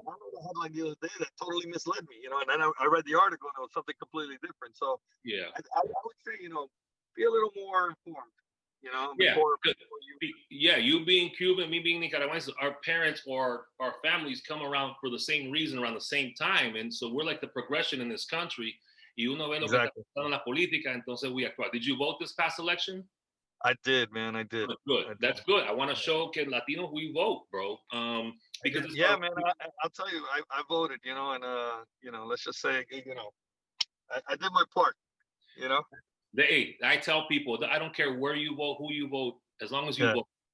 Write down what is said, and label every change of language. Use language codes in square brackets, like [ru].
[en] I read a headline the other day that totally misled me, and then I read the article and it was something completely different. So yeah, I would say, be a little more informed. Before you being Cuban, me being Nicaraguense, our parents or our families come around for the same reason around the same time, and so we're like the progression in this country. [es] Y uno ve lo que está pasando en la política, entonces we actuar. [en] Did you vote this past election? I did, man. I did. That's good. I want to show [es] que Latinos [en] we vote, bro. Because man, I'll tell you, I voted, and let's just say, I did my part, I tell people that I don't care where you vote, who you vote, as long as you vote.